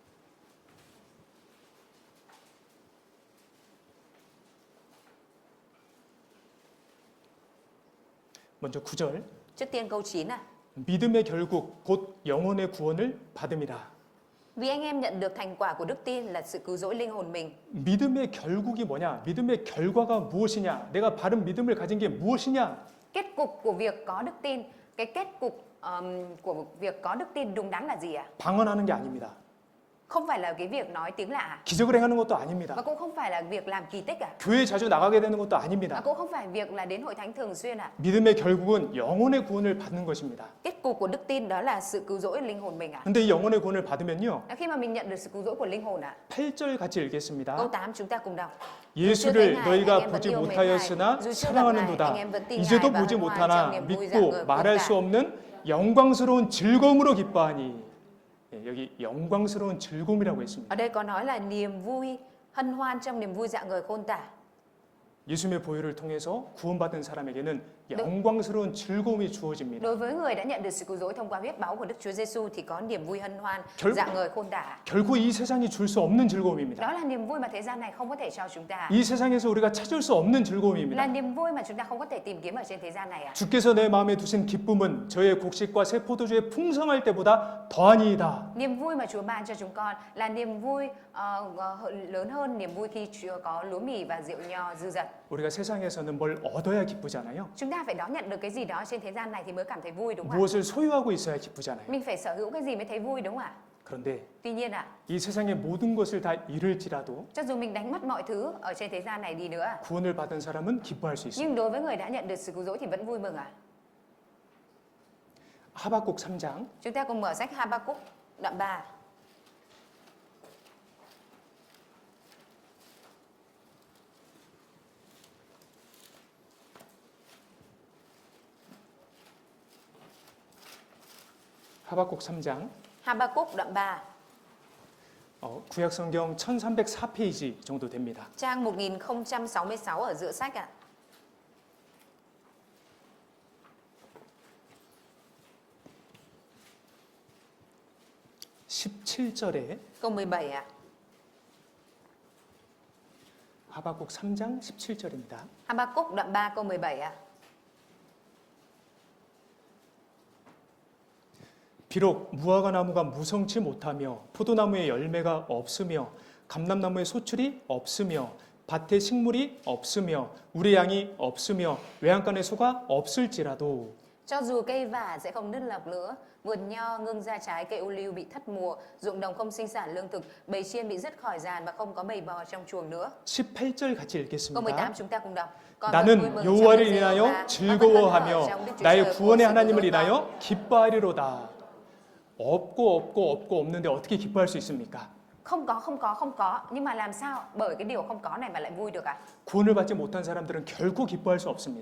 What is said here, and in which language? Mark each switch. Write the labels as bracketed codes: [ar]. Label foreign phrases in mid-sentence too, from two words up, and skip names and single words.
[ko] 먼저 9절 [vi] Trước tiên câu 9 [ko] 믿음의 결국 곧 영혼의 구원을 받음이라. [vi] Vì anh em nhận được thành quả của đức tin là sự cứu rỗi linh hồn mình. [ko] 믿음의 결국이 뭐냐? 믿음의 결과가 무엇이냐? 내가 바른 믿음을 가진 게 무엇이냐? [vi] Kết cục của việc có đức tin, cái kết cục của việc có đức tin đúng đắn là gì ạ? [ko] 방언하는 게 아닙니다. [vi] Không phải là cái việc nói tiếng lạ [ko] 기적을 행하는 것도 아닙니다. [vi] và cũng không phải là việc làm kỳ tích [ko] 교회 자주 나가게 되는 것도 [vi] và [ko] 아닙니다. [vi] cũng không phải việc là đến hội thánh thường xuyên [ko] 믿음의 결국은 영혼의 구원을 받는 것입니다. [vi] Kết cục của đức tin đó là sự cứu rỗi linh hồn mình [ko] 근데 이 영혼의 구원을 받으면요. [vi] Khi mà mình nhận được sự cứu rỗi của linh hồn [ko] 8절 같이 [vi] câu [ko] 읽겠습니다. [vi] 8 chúng ta cùng đọc. [ko] 예수를 너희가 보지 못하였으나 사랑하는도다. 이제도 보지 못하나 믿고 말할 수 없는 영광스러운 즐거움으로 기뻐하니. 여기 영광스러운 즐거움이라고 했습니다. [vi] Ở đây có nói là niềm vui, hân hoan trong niềm vui dạng người khôn tả. [ko] 예수님의 보혈을 통해서 구원받은 사람에게는 영광스러운 즐거움이 주어집니다. [vi] Đối với người đã nhận được sự cứu rỗi thông qua huyết máu của Đức Chúa Giêsu thì có niềm vui hân hoan dạng người khôn tả. [ko] 결코 이 세상이 줄 수 없는 즐거움입니다. [vi] Đó là niềm vui mà thế gian này không có thể cho chúng ta. [ko] 이 세상에서 우리가 찾을 수 없는 즐거움입니다. [vi] Là niềm vui mà chúng ta không có thể tìm kiếm ở trên thế gian này [ko] 주께서 내 마음에 두신 기쁨은 저의 곡식과 새 포도주의 풍성할 때보다 더하니이다. [vi] Niềm vui mà Chúa ban cho chúng con là niềm vui lớn hơn niềm vui khi Chúa có lúa mì và rượu nho dư dật. [ko] 우리가 세상에서는 뭘 얻어야 기쁘잖아요. [vi] Chúng ta phải đón nhận được cái gì đó trên thế gian này thì mới cảm thấy vui đúng không ạ? [ko] 무엇을 소유하고 있어야 기쁘잖아요. [vi] Mình phải sở hữu cái gì mới thấy vui đúng không ạ? [ko] 그런데 [vi] Tuy nhiên [ko] 이 세상의 모든 것을 다 잃을지라도 [vi] cho dù mình đánh mất mọi thứ ở trên thế gian này đi nữa, [ko] 구원을 받은 사람은 기뻐할 수 있습니다. [vi] nhưng đối với người đã nhận được sự cứu rỗi thì vẫn vui mừng [ko] 하박국 3장 [vi] Chúng ta cùng mở sách Ha-ba-cúc đoạn 3. [ko] 하박국 3장 [vi] Ha-ba-cúc đoạn 3, [ko] 구약 성경 1304페이지 정도 됩니다. [vi] trang 1066 ở giữa sách [ko] 17절에 [vi] câu 17 [ko] 하박국 3장 17절입니다. [vi] Ha-ba-cúc đoạn 3 câu 17 [ko] 비록 무화과 나무가 무성치 못하며 포도나무에 열매가 없으며 감람나무에 소출이 없으며 밭에 식물이 없으며 우리 양이 없으며 외양간에 소가 없을지라도 [vi] Cho dù cây vả sẽ không nứt lọc lửa, vườn nho ngưng ra trái, cây ô liu bị thất mùa, ruộng đồng không sinh sản lương thực, bầy chiên bị dứt khỏi giàn và không có bầy bò trong chuồng nữa. [ko] 18절 같이 [vi] Câu [ko] 읽겠습니다. [vi] 18 chúng ta cùng đọc. [ko] 나는 여호와를 인하여 즐거워하며 나의 구원의 하나님을 인하여 기뻐하리로다. 없고 없는데 어떻게 기뻐할 수 있습니까? [vi] Không có. Nhưng mà làm sao bởi cái điều không có này mà lại vui được ạ? [ko] 구원을 받지 못한 사람들은 결코 기뻐할 수 없습니다.